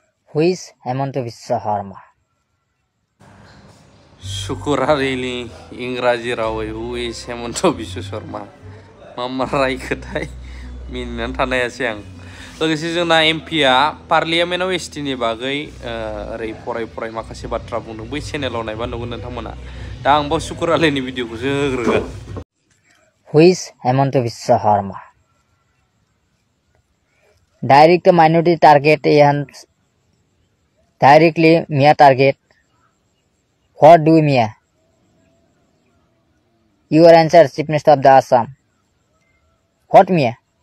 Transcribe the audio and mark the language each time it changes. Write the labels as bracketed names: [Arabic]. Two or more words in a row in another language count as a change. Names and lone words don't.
[English] Who is Himanta Biswa Sarma. [Bodo] शुकुरारिनि इंराजि रावै हुइज हेमन्त बिश्व शर्मा मा रायखोथाय मिनिनानै थानायासै आं। लोगोसे जोंना एमपिआ पार्लियामेन्टआव एसटिनि बागै ओरै फराय माखासे बाथ्रा बुंदों। बै चेनेलाव नायबा नुगोन नोंथांमोना। दा आंबो शुकुरालिनि भिडिअखौसो होग्रोगोन। [English] Who is Himanta Biswa Sarma. Direct minority target and directly Mia target. What do Mia? Your answer, Chief Minister of the Assam. What Mia?